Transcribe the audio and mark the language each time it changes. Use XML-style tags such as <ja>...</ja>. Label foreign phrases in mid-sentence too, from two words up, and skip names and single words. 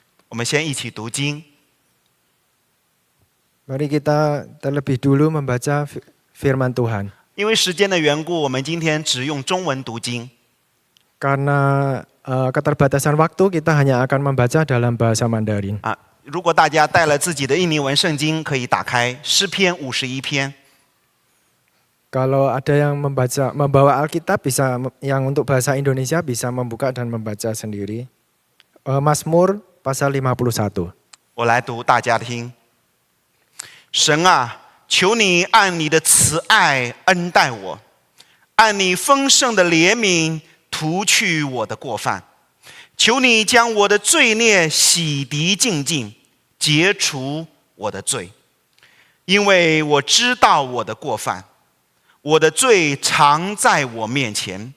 <zh>我们先一起读经。</zh> <id>Mari kita terlebih dulu membaca firman Tuhan.</id> <zh>因为时间的缘故，我们今天只用中文读经。</zh> <id>Karena keterbatasan waktu, kita hanya akan membaca dalam bahasa Mandarin.</id> <zh>如果大家带了自己的印尼文圣经，可以打开诗篇51篇。</zh> <id>Kalau ada yang membawa Alkitab, yang untuk bahasa Indonesia bisa membuka dan membaca sendiri. Mazmur pasal 51.</id> <zh>我来读，大家听。神啊，求你按你的慈爱恩待我，按你丰盛的怜悯涂去我的过犯。求你将我的罪孽洗涤净尽，解除我的罪，因为我知道我的过犯，我的罪常在我面前。</zh>